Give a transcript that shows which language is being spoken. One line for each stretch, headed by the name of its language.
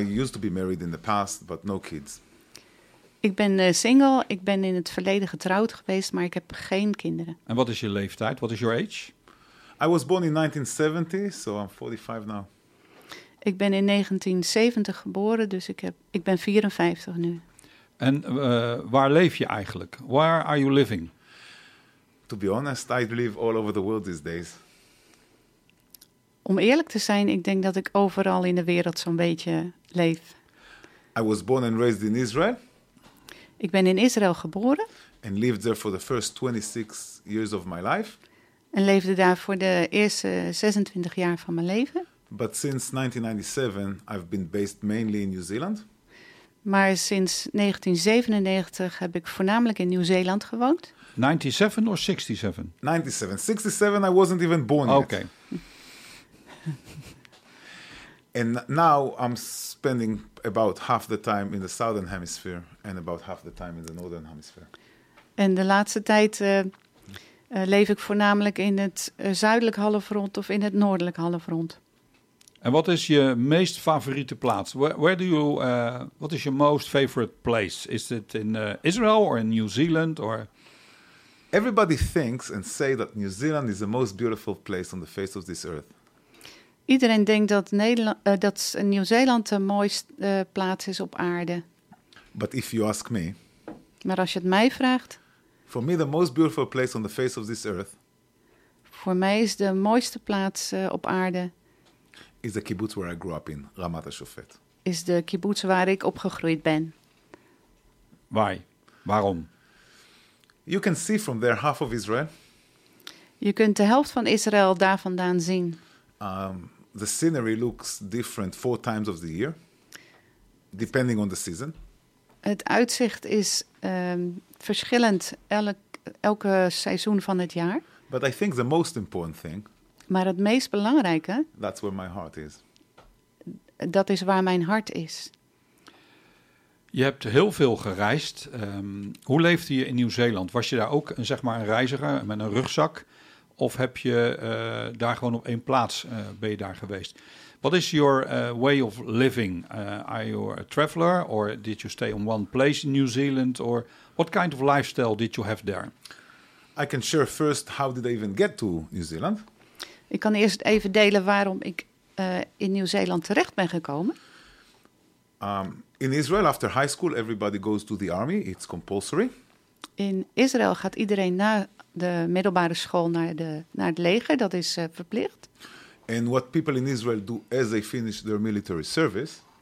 English: I used to be married in the past, but no kids.
Dutch: Ik ben single. Ik ben in het verleden getrouwd geweest, maar ik heb geen kinderen. En wat is je leeftijd?
English: What is your age? I was born in 1970, so I'm 45 now.
Dutch: Ik ben in 1970 geboren, dus ik ben 54 nu. En waar leef je eigenlijk?
English: Where are you living? To be honest, I live all over the world these days.
Dutch: Om eerlijk te zijn, ik denk dat ik overal in de wereld zo'n beetje leef.
English: I was born and raised in Israel.
Dutch: Ik ben in Israël geboren.
English: And lived there for the first 26 years of my life.
Dutch: En leefde daar voor de eerste 26 jaar van mijn leven.
English: But since 1997, I've been based mainly in New Zealand.
Dutch: Maar sinds 1997 heb ik voornamelijk in Nieuw-Zeeland gewoond.
English: 97 or 67? 97. 67, I wasn't even born yet. Okay. And now I'm spending about half the time in the southern hemisphere and about half the time in the northern hemisphere.
Dutch: En de laatste tijd leef ik voornamelijk in het zuidelijk halfrond of in het noordelijk halfrond. En wat is je meest favoriete plaats?
English: Where do you? What is your most favorite place? Is it in Israel or in New Zealand or? Everybody thinks and say that New Zealand is the most beautiful place on the face of this earth.
Dutch: Iedereen denkt dat Nieuw-Zeeland de mooiste plaats is op aarde.
English: But if you ask me.
Dutch: Maar als je het mij vraagt.
English: For me the most beautiful place on the face of this earth.
Dutch: Voor mij is de mooiste plaats op aarde.
English: Is the kibbutz where I grew up in, Ramat HaShofet.
Dutch: Is de kibbutz waar ik opgegroeid ben.
English: Why?
Dutch: Waarom?
English: You can see from there half of Israel.
Dutch: Je kunt de helft van Israël daar vandaan zien.
English: The scenery looks different 4 times of the year, depending on the season.
Dutch: Het uitzicht is verschillend elke seizoen van het jaar.
English: But I think the most important thing.
Dutch: Maar het meest belangrijke.
English: That's where my heart is.
Dutch: Dat is waar mijn hart is. Je hebt heel veel gereisd. Hoe leefde je in Nieuw-Zeeland? Was je daar ook een reiziger met een rugzak? Of heb je daar gewoon op één plaats ben je daar geweest?
English: What is your way of living? Are you a traveler or did you stay in one place in New Zealand? Or what kind of lifestyle did you have there? I can share first how did I even get to New Zealand.
Dutch: Ik kan eerst even delen waarom ik in Nieuw-Zeeland terecht ben gekomen.
English: In Israel, after high school, everybody goes to the army. It's compulsory.
Dutch: In Israël gaat iedereen na de middelbare school naar het leger. Dat is verplicht.
English: And what people in Israel do as they finish their military service.